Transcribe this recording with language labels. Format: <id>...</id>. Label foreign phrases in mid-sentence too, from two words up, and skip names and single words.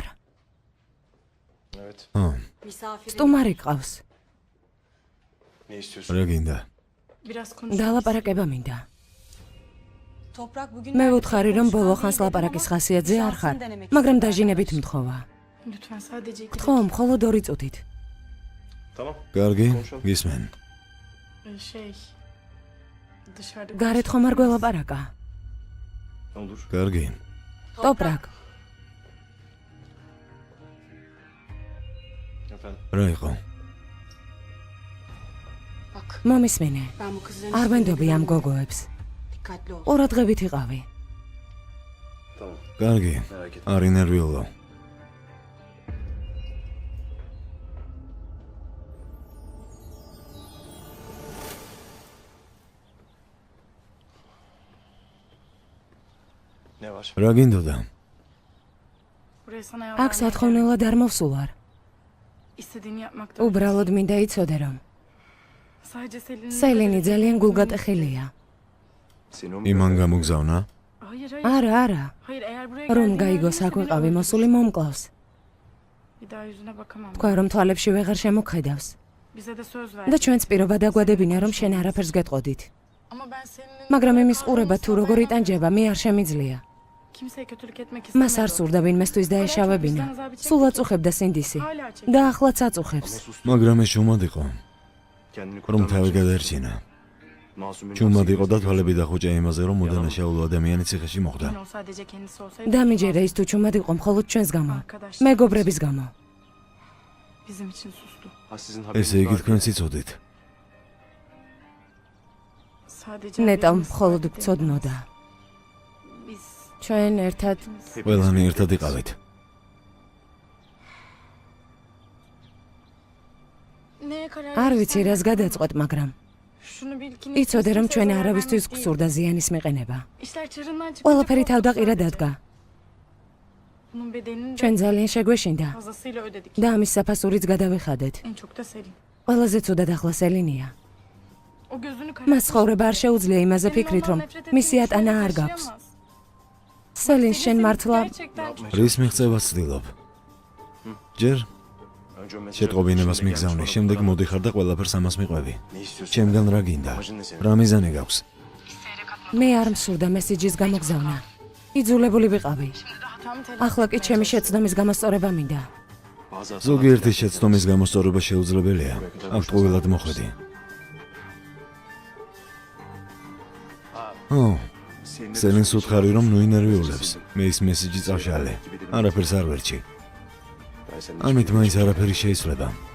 <tr>Evet.</tr> <ka>სტუმარი ყავს.</ka> <tr>Ne istiyorsun?</tr> <ka>რა გინდა?</ka> <tr>Biraz konuşalım.</tr> <ka>დალაპარაკება მინდა. მე ვუთხარი, რომ ბოლო ხანს ლაპარაკის ხასიათზე არ ხარ, მაგრამ დაჟინებით მთხოვა.</ka> <tr>Lütfen sadece iki</tr> <ka>გთხოვ, მხოლოდ 2 წუთით.</ka> <tr>Tamam.</tr> <ka>კარგი, გისმენ.</ka> <tr>şey dışarıda</tr> <ka>გარეთ ხომ არ გველაპარაკა?</ka> <tr>Olur.</tr> <ka>კარგი. ტოპრაკ,</ka> <tr>Efendim.</tr> <ka>რა იყო? მომისმენე. არ ვენდობი ამ გოგოებს. ყურადღებით იყავი.</ka> <tr>Tamam.</tr> <ka>კარგი.</ka> <tr>Merak etme.</tr> <ka>არ ინერვიულო.</ka> <tr>Ne var?</tr> <ka>რა გინდოდა?</ka> <tr>buraya sana</tr> <ka>აქ</ka> <tr>yalvarmaya</tr> <ka>სათხოვნელად არ მოვსულარ.</ka> <tr>istediğini yapmakta</tr> <ka>უბრალოდ მინდა იცოდე, რომ</ka> <tr>sadece Selin'in</tr> <ka>სელინი ძალიან გულგატეხილია.</ka> <tr>Seni o mu</tr> <ka>იმან გამოგზავნა?</ka> <tr>hayır</tr> <ka>არა, არა.</ka> <tr>hayır eğer buraya</tr> <ka>რომ</ka> <tr>geldiğini</tr> <ka>გაიგოს</ka> <tr>öğrenirse</tr> <ka>აქ</ka> <tr>beni</tr> <ka>ვიყავი,</ka> <tr>öldürür.</tr> <ka>მოსული მომკლავს.</ka> <tr>bir daha yüzüne bakamam</tr> <ka>თქვა, რომ თვალებში ვეღარ შემოქმედავს.</ka> <tr>bize de söz</tr> <ka>და</ka> <tr>verdi</tr> <ka>ჩვენც პირობა დაგვადებინა, რომ შენ არაფერს გეტყოდით.</ka> <tr>ama ben Selin'in</tr> <ka>მაგრამ</ka> <tr>böyle</tr> <ka>იმის ყურება თუ</ka> <tr>kahrolmasına</tr> <ka>როგორ</ka> <tr>dayanamam.</tr> <ka>იტანჯება, მე არ შემიძლია.</ka> <tr>kimseye kötülük etmek</tr> <ka>მას არ</ka> <tr>istemiyorum</tr> <ka>სურდა ვინმესთვის დაეშავებინა. სულ აწუხებდა სინდისი.</ka> <tr>hala çekiyor</tr> <ka>და ახლაც აწუხებს. მაგრამ ეს ჩუმად იყო,</ka> <tr>Kendini</tr> <ka>რომ</ka> <tr>kurtarmak</tr> <ka>თავი</ka> <tr>için</tr> <ka>გადაერჩინა.</ka> <tr>Masumin</tr> <ka>ჩუმად იყო და</ka> <tr>hapse</tr> <ka>თვალები დახუჭა იმაზე, რომ მოდანაშაულო ადამიანი ციხეში მოხვდა.</ka> <tr>o sadece kendisi olsaydı</tr> <ka>დამიჯერა ის თუ ჩუმად იყო მხოლოდ ჩვენს გამო.</ka> <tr>arkadaş</tr> <ka>მეგობრების გამო.</ka> <tr>bizim için sustu Ha, sizin haberiniz</tr> <ka>ესე იგი</ka> <tr>var.</tr> <ka>თქვენ იცოდით.</ka> <tr>sadece</tr> <ka>ნეტამ</ka> <tr>haberimiz</tr> <ka>მხოლოდ</ka> <tr>vardı.</tr> <ka>გწოდნოდა.</ka> <tr>biz</tr> <ka>ჩვენ ერთად</ka> <tr>Hepiniz</tr> <ka>ყველანი</ka> <tr>birlikte</tr> <ka>ერთად</ka> <tr>ettiniz.</tr> <ka>იყავით.</ka> <tr>neye karar</tr> <ka>არ</ka> <tr>verirsen</tr> <ka>ვიცი რას</ka> <tr>ver.</tr> <ka>გადაწყვეტ, მაგრამ</ka> <tr>şunu bil ki</tr> <ka>იცოდე, რომ</ka> <tr>kimseye</tr> <ka>ჩვენ</ka> <tr>zarar</tr> <ka>არავისთვის</ka> <tr>vermek değil.</tr> <ka>გსურდა ზიანის მიყენება.</ka> <tr>İşler çığırından çıkınca</tr> <ka>ყველაფერი</ka> <tr>korktuk</tr> <ka>თავდაყირა</ka> <tr>sadece.</tr> <ka>დადგა.</ka> <tr>bunun bedelini de</tr> <ka>ჩვენ ძალიან შეგვეშინდა</ka> <tr>fazlasıyla ödedik</tr> <ka>და ამის საფასურიც გადავიხადეთ.</ka> <tr>en çok da Selin</tr> <ka>ყველაზე ცუდად ახლა სელინია.</ka> <tr>o gözünü</tr> <ka>მას ცხოვრება არ შეუძლია იმაზე ფიქრით, რომ მისი ატანა არ გაქვს. სელინ, შენ მართლა რის მიღწევას ვცდილობ? ჯერ</ka> <tr>Önce o mesajı</tr> <ka>შეტყობინებას</ka> <tr>şimdi</tr> <ka>მიგზავნე,</ka> <tr>gelmiş</tr> <ka>შემდეგ</ka> <tr>olan-</tr> <ka>მოდიხარ და ყველაფერს ამას მიყვები.</ka> <tr>Ne istiyorsun?</tr> <ka>ჩემგან რა გინდა?</ka> <tr>Amacın ne senin?</tr> <ka>რა მიზანი გაქვს? მე არ მსურდა მესიჯის გამოგზავნა. იძულებული ვიყავი. ახლა კი ჩემი შეცდომის გამოსწორება მინდა.</ka> <tr>Bazı hatalar</tr> <ka>ზოგიერთი შეცდომის გამოსწორება შეუძლებელია. აქ ტყუილად მოხვედი.</ka> <tr>Senin de</tr> <ka>სელინს</ka> <tr>düşündüğün</tr> <ka>უთხარი, რომ</ka> <tr>şeyler</tr> <ka>ნუ</ka> <tr>var.</tr> <ka>ინერვიულებს. მე ის მესიჯი წავშალე. არაფერს არ ვერჩი.</ka> <tr>Ben senin</tr> <ka>ამით</ka> <tr>hiçbir</tr> <ka>მაინც</ka> <tr>şey</tr> <ka>არაფერი შეიცვლება.</ka>